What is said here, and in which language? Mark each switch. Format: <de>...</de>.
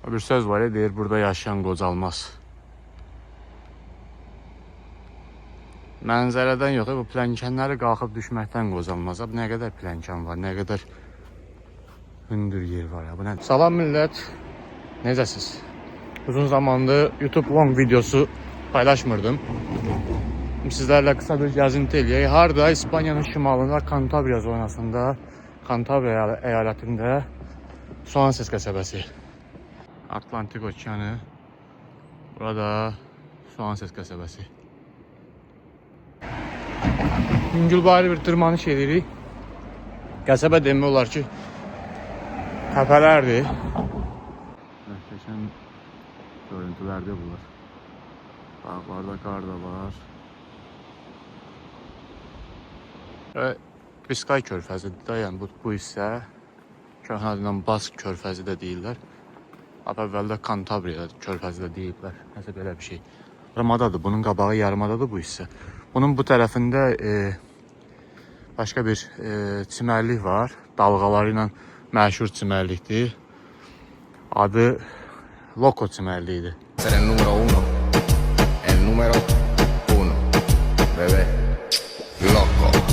<az>Bir söz var ya, deyir burada yaşayan qocalmaz. Mənzərədən yox, bu plənkənləri qalxıb düşməkdən qocalmaz. Nə qədər plənkən var, nə qədər hündür yer var ya. Bu nə? Salam millət, necəsiz? Uzun zamandır YouTube long videosu paylaşmırdım. Sizlərlə qısa bir gəzinti eləyək. Harda? İspaniyanın şimalında, Kantabria zonasında, Kantabria əyalətində Suanses qəsəbəsi. Atlantik okeanı. Burada Suanses qəsəbəsi. Yüngülbari bir tırmanış edirik. Qəsəbə demək olar ki, təpələrdir. Möhtəşəm görüntülərdir bunlar. Dağlarda qar da var. Biskay körfəzidir də, yəni bu hissə köhnə adıyla Bask körfəzi də deyirlər. Əvvəldə Kantabria körfəzi də deyiblər. Nəsə belə bir şey. Yarımadadır, bunun qabağı yarımadadır bu hissə. Bunun bu tərəfində başqa bir çimərlik var. Dalğaları ilə məşhur çimərlikdir. Adı Loco çimərliyidir.</az> <es>El número uno, el número uno, bebé, loco.</es>